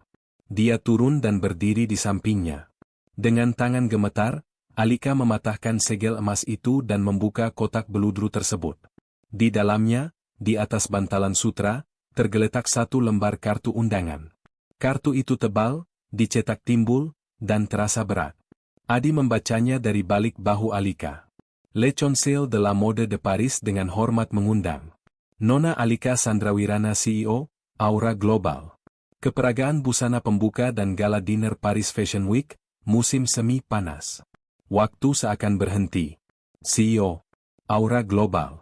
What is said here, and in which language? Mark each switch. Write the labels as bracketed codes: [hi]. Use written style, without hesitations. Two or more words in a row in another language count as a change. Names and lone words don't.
[id] Dia turun dan berdiri di sampingnya. Dengan tangan gemetar, Alika mematahkan segel emas itu dan membuka kotak beludru tersebut. Di dalamnya, di atas bantalan sutra, tergeletak satu lembar kartu undangan. Kartu itu tebal, dicetak timbul, dan terasa berat. Adi membacanya dari balik bahu Alika. "Le Conseil de la Mode de Paris dengan hormat mengundang Nona Alika Sandrawirana CEO, Aura Global. Keperagaan busana pembuka dan [en] gala dinner [id] Paris Fashion Week, musim semi panas. Waktu seakan berhenti. CEO, Aura Global."